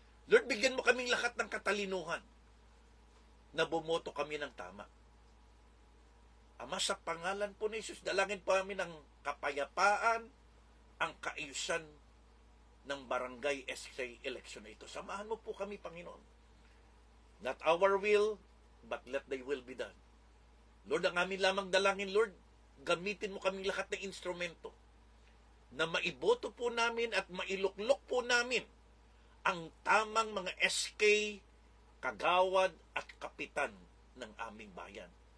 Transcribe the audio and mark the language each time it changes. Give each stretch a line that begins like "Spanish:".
Filipino: Lord, bigyan mo kaming lahat ng katalinuhan na bumoto kami ng tama. Ama, sa pangalan po ni Jesus, dalangin po namin ang kapayapaan, ang kaayusan ng barangay SK election na ito. Samahan mo po kami, Panginoon.
English: Not our will, but let thy will be done.
Filipino: Lord, ang amin lamang dalangin, Lord, gamitin mo kaming lahat ng instrumento na maiboto po namin at mailuklok po namin ang tamang mga SK, kagawad at kapitan ng aming bayan.